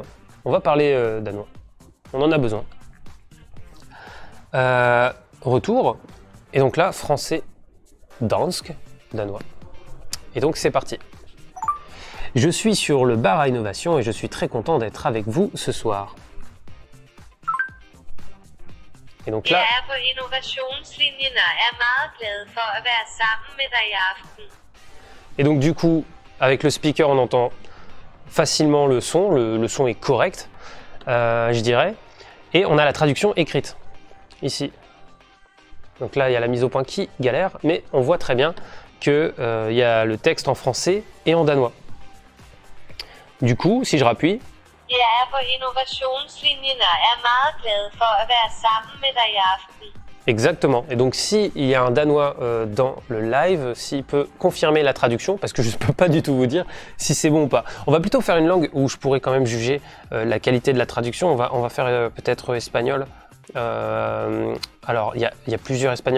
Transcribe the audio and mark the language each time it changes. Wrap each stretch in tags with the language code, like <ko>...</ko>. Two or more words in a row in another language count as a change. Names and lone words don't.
<fr>On va parler danois. On en a besoin. Retour. Et donc là, français, dansk, danois. Et donc c'est parti. Je suis sur le bar à innovation et je suis très content d'être avec vous ce soir. Et donc là...</fr> <da>Jeg på innovationslinjen og er meget glad for at være sammen med dig i aften.</da> <fr>Et donc du coup, avec le speaker, on entend facilement le son. Le son est correct, je dirais. Et on a la traduction écrite, ici. Donc là, il y a la mise au point qui galère, mais on voit très bien qu'il y a le texte en français et en danois. Du coup, si je rappuie...</fr> <da>Jeg er på innovationslinjen og er meget glad for at være sammen med dig i aften.</da> <fr>Exactement. Et donc, s'il y a un Danois dans le live, s'il peut confirmer la traduction, parce que je ne peux pas du tout vous dire si c'est bon ou pas. On va plutôt faire une langue où je pourrais quand même juger la qualité de la traduction. On va faire peut-être espagnol. Alors, il y a plusieurs espagnols.</fr>